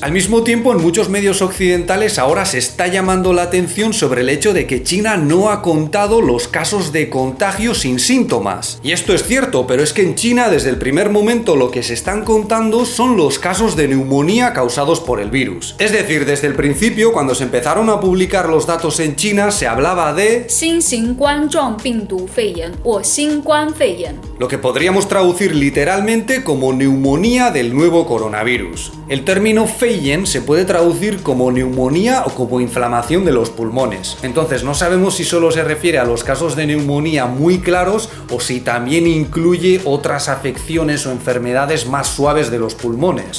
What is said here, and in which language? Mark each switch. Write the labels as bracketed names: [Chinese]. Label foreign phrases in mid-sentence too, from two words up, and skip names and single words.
[Spanish] Al mismo tiempo, en muchos medios occidentales ahora se está llamando la atención sobre el hecho de que China no ha contado los casos de contagio sin síntomas. Y esto es cierto, pero es que en China desde el primer momento lo que se están contando son los casos de neumonía causados por el virus. Es decir, desde el principio, cuando se empezaron a publicar los datos en China, se hablaba de [Chinese] 新型冠状病毒肺炎 o 新冠肺炎 [Spanish] lo que podríamos traducir literalmente como neumonía del nuevo coronavirus. El término Feiyen se puede traducir como neumonía o como inflamación de los pulmones. Entonces no sabemos si solo se refiere a los casos de neumonía muy claros o si también incluye otras afecciones o enfermedades más suaves de los pulmones.